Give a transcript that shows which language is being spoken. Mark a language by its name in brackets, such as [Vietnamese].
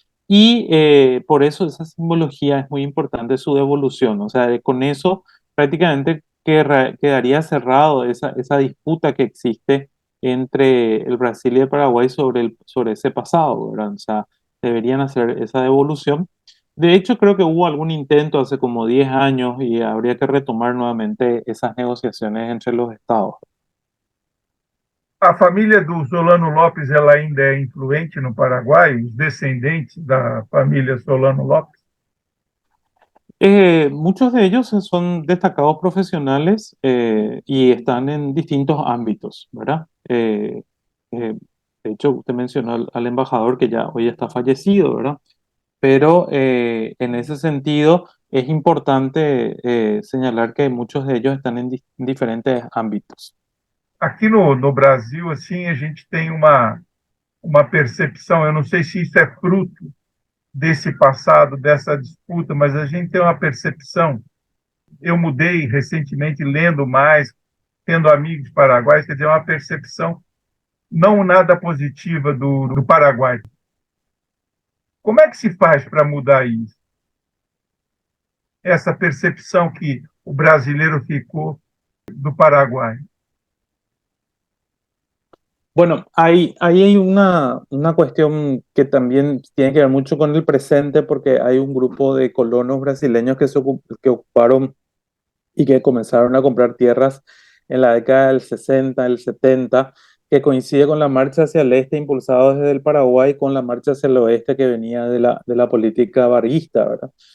[Spanish] Y por eso esa simbología es muy importante, su devolución. O sea, con eso prácticamente quedaría cerrado esa disputa que existe entre el Brasil y el Paraguay sobre ese pasado, ¿verdad? O sea, deberían hacer esa devolución. De hecho, creo que hubo algún intento hace como 10 años y habría que retomar nuevamente esas negociaciones entre los estados. [Portuguese] A família do Solano Lopes ela ainda é influente no Paraguai, os descendentes da família Solano Lopes? [Spanish] Muchos de ellos son destacados profesionales y están en distintos ámbitos, ¿verdad? De hecho, usted mencionó al embajador que ya hoy está fallecido, ¿verdad? Pero en ese sentido es importante señalar que muchos de ellos están en diferentes ámbitos. [Portuguese] Aqui no Brasil, assim, a gente tem uma percepção, eu não sei se isso é fruto desse passado, dessa disputa, mas a gente tem uma percepção. Eu mudei recentemente, lendo mais, tendo amigos paraguaios, quer dizer, uma percepção não nada positiva do Paraguai. Como é que se faz para mudar isso? Essa percepção que o brasileiro ficou do Paraguai. [Spanish] Bueno, ahí hay una cuestión que también tiene que ver mucho con el presente porque hay un grupo de colonos brasileños que ocuparon y que comenzaron a comprar tierras en la década del 60, del 70, que coincide con la marcha hacia el este impulsada desde el Paraguay con la marcha hacia el oeste que venía de la política varguista, ¿verdad?